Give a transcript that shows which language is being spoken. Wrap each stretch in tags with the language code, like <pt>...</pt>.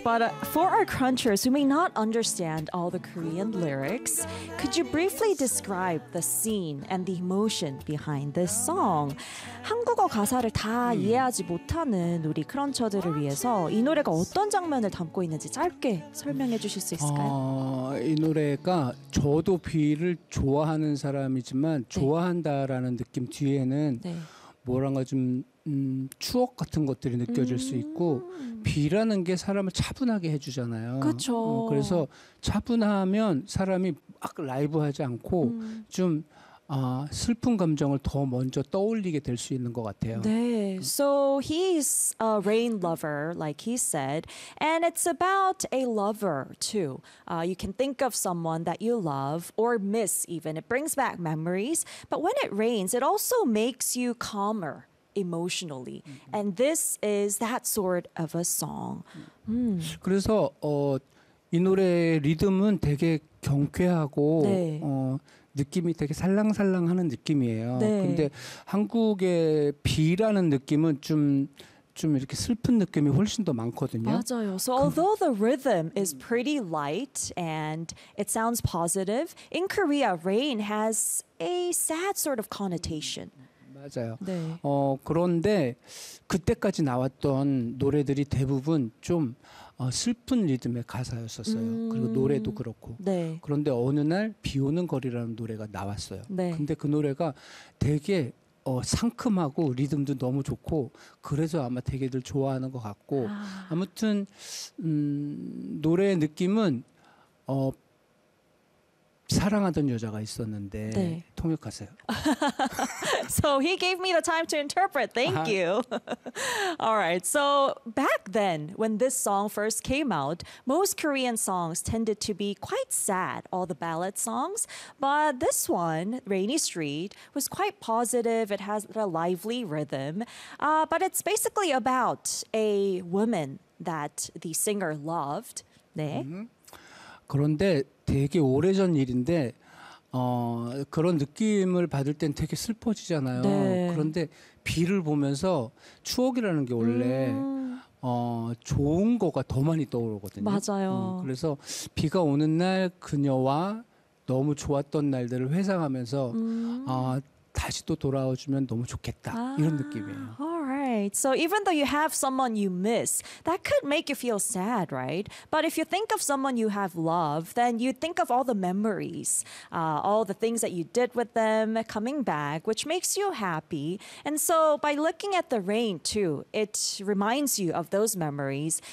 <en>But for our crunchers who may not understand all the Korean lyrics, could you briefly describe the scene and the emotion behind this song?</en> <ko>한국어 가사를 다 이해하지 못하는 우리 크런처들을 위해서 이 노래가 어떤 장면을 담고 있는지 짧게 설명해 주실 수 있을까요? 이 노래가 저도 B를 좋아하는 사람이지만 네. 좋아한다라는 느낌 뒤에는 네. 뭐랄까 좀 추억 같은 것들이 느껴질 수 있고 비라는 게 사람을 차분하게 해주잖아요. 그렇죠. 그래서 차분하면 사람이 막 라이브하지 않고 좀 슬픈 감정을 더 먼저 떠올리게 될 수 있는 것 같아요. 네.</ko> <en>So he's a rain lover, like he said, and it's about a lover too. You can think of someone that you love or miss even. It brings back memories, but when it rains, it also makes you calmer. Emotionally, and this is that sort of a song.</en> <ko>그래서 이 노래 리듬은 되게 경쾌하고 네. 느낌이 되게 살랑살랑하는 느낌이에요. 네. 근데 한국의 비라는 느낌은 좀 이렇게 슬픈 느낌이 훨씬 더 많거든요. 맞아요.</ko> <en>So although the rhythm is pretty light and it sounds positive, in Korea, rain has a sad sort of connotation.</en> <ko>맞아요. 네. 그런데 그때까지 나왔던 노래들이 대부분 좀 슬픈 리듬의 가사였었어요. 그리고 노래도 그렇고. 네. 그런데 어느 날 비 오는 거리라는 노래가 나왔어요. 네. 근데 그 노래가 되게 상큼하고 리듬도 너무 좋고 그래서 아마 되게들 좋아하는 것 같고 아무튼 노래의 느낌은 사랑하던 여자가 있었는데 네. 통역하세요.</ko> <en>So he gave me the time to interpret. Thank you. All right. So back then, when this song first came out, most Korean songs tended to be quite sad, all the ballad songs. But this one, Rainy Street, was quite positive. It has a lively rhythm. But it's basically about a woman that the singer loved.</en> <ko>네. Mm-hmm. 그런데 되게 오래전 일인데 그런 느낌을 받을 땐 되게 슬퍼지잖아요. 네. 그런데 비를 보면서 추억이라는 게 원래 좋은 거가 더 많이 떠오르거든요. 맞아요. 그래서 비가 오는 날 그녀와 너무 좋았던 날들을 회상하면서 다시 또 돌아와주면 너무 좋겠다 이런 느낌이에요.</ko> <en>So even though you have someone you miss, that could make you feel sad, right? But if you think of someone you have loved, then you think of all the memories, all the things that you did with them coming back, which makes you happy. And so by looking at the rain too, it reminds you of those memories.</en>